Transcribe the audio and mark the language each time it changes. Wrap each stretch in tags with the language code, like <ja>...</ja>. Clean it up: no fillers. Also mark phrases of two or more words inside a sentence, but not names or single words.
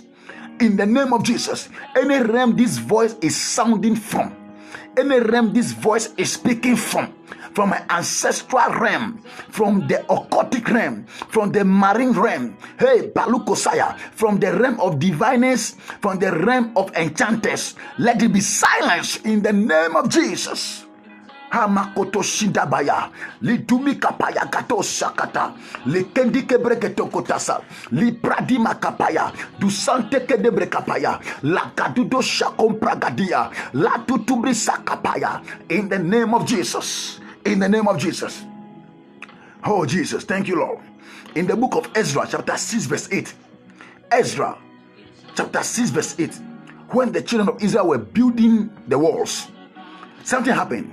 <en>In the name of Jesus, any realm this voice is sounding from, any realm this voice is speaking from my ancestral realm, from the occultic realm, from the marine realm, hey, Balukosaya, from the realm of diviners, from the realm of enchanters, let it be silenced in the name of Jesus. Hamakoto shindabaya lidumi kapaya kato sakata likendi kebreketo kotasa li pradima kapaya du sante kedebre kapaya la kadudo shakom pragadia la tutubri sakapaya, in the name of Jesus. In the name of Jesus. Oh Jesus, thank you Lord. In the book of Ezra chapter 6 verse 8, Ezra chapter 6 verse 8, when the children of Israel were building the walls, something happened.</en>